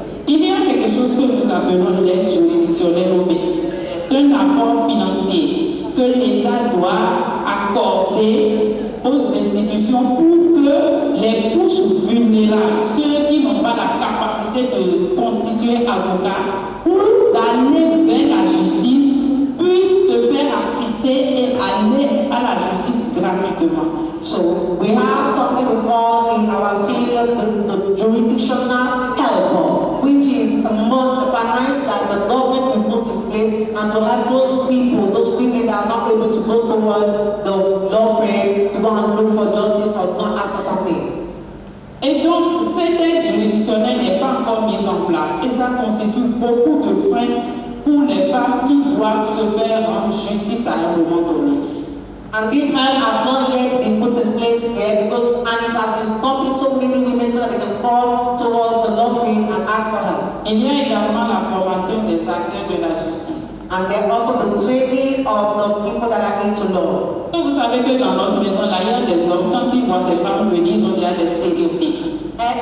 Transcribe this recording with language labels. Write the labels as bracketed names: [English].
[French] Il y a quelque chose que nous appelons l'aide juridictionnelle un apport financier que l'État doit accorder aux institutions pour que les couches vulnérables, ceux qui n'ont pas la capacité de constituer avocat ou d'aller vers la justice, puissent se faire assister et aller à la justice gratuitement. [English] So we have something we call in our field the jurisdictional help, which is a finance that the government will put in place and to help those people, those women that are not able to go towards the law firm to go and look for justice or not ask for something. [French] Et donc, cette aide juridictionnelle n'est pas encore mise en place et ça constitue beaucoup de freins pour les femmes qui doivent se faire rendre justice à un moment donné. [English] And these men have not yet been put in place here because and it has been stopping so many women so that they can come towards the law firm and ask for help. [French] Il y a également la formation des acteurs de la justice. [English] And then also the training of the people that are into law. [French] Vous savez que dans notre maison, là, il y a des hommes, quand ils voient des femmes venir, ils ont déjà des stéréotypes.